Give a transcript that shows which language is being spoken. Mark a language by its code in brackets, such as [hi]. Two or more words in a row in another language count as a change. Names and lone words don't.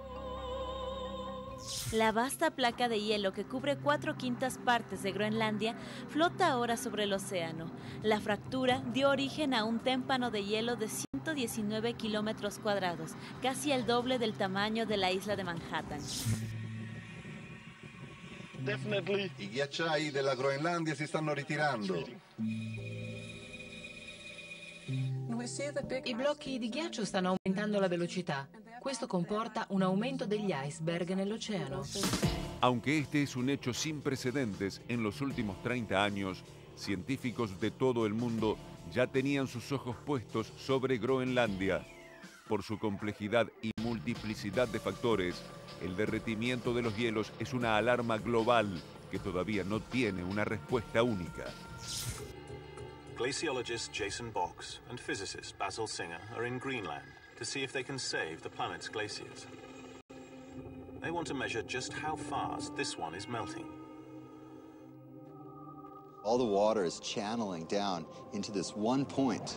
[es] La vasta placa de hielo que cubre 4/5 partes de Groenlandia flota ahora sobre el océano. La fractura dio origen a un témpano de hielo de 119 kilómetros cuadrados, casi el doble del tamaño de la isla de Manhattan. [it] I ghiacciai della Groenlandia si stanno ritirando. I blocchi di ghiaccio stanno aumentando la velocità. Questo comporta un aumento degli iceberg nell'oceano. [es] Aunque este es un hecho sin precedentes en los últimos 30 años, científicos de todo el mundo ya tenían sus ojos puestos sobre Groenlandia. Por su complejidad y multiplicidad de factores, el derretimiento de los hielos es una alarma global que todavía no tiene una respuesta única. [en] Glaciologist Jason Boggs and physicist Basil Singer are in Greenland to see if they can save the planet's glaciers. They want to measure just how fast this one is melting. All the water is channeling down into this one point.